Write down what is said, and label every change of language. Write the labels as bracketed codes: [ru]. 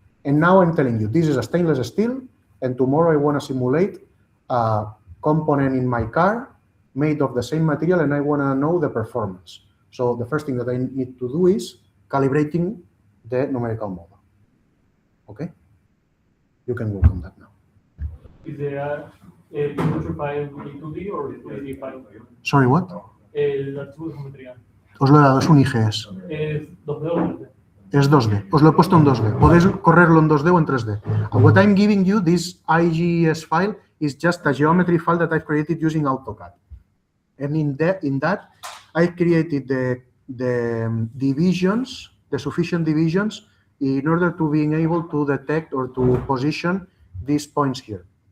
[en] And now I'm telling you, this is a stainless steel, and tomorrow I want to simulate a component in my car made of the same material, and I want to know the performance. So the first thing that I need to do is calibrating the numerical model. Okay? You can work on that now. Is there a geometry file 2D or 3D file? Sorry, what? [es] El archivo de geometría. Os lo he dado, es un IGS. ¿Es 2D o 3D? Es 2D. Os lo he puesto en 2D. Podéis correrlo en 2D o en 3D. [en] And what I'm giving you, this IGS file, is just a geometry file that I've created using AutoCAD. And in that, I created the divisions, the sufficient divisions, in order to being able to detect or to position these points here.